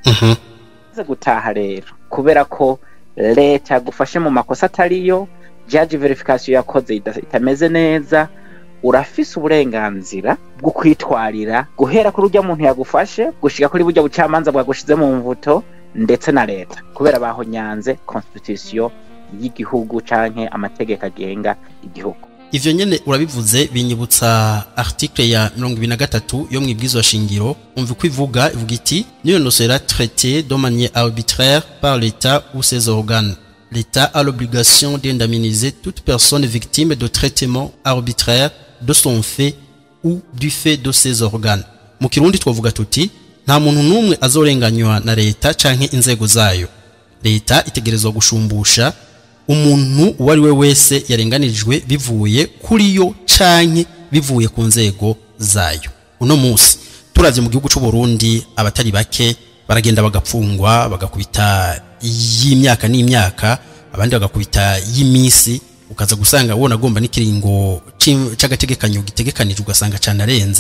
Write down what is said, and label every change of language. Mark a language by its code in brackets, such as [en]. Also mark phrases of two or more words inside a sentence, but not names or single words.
[rn] Gutaha rero kubera ko leta yagufashe mu makosa atariyo, [en] judge verification [rn] yakoze itameze neza, urafise uburenganzira bwo kwitwarira guhera kuri urya muntu yagufashe gushika kuri burya bucamanza bwagushize mu mvuto ndetse na leta kubera bahonyanze constitution y'igihugu canke amategeko agenga igihugu. Ivyo nyene urabivuze binyibutsa article ya 23 yo mwibwizwa shingiro umva kwivuga ivuga iti [fr] nul ne sera traité de manière arbitraire par l'État ou ses organes. L'État a l'obligation d'indemniser toute personne victime de traitement arbitraire de son fait ou du fait de ses organes. [rn] Mu Kirundi twavuga tuti nta muntu numwe azorenganywa na leta canke inzego zayo. Leta itegerezwa gushumbusha umuntu uwari we wese yarenganijwe bivuye kuri yo canke bivuye ku nzego zayo. Uno musi turavye mu gihugu c'u Burundi abatari bake baragenda bagapfungwa bagakubita y'imyaka n'imyaka, abandi bagakubita y'imisi, ukaza gusanga wona agomba n'ikiringo c'agategekanyo gitegekanijwe ugasanga cyane arenze.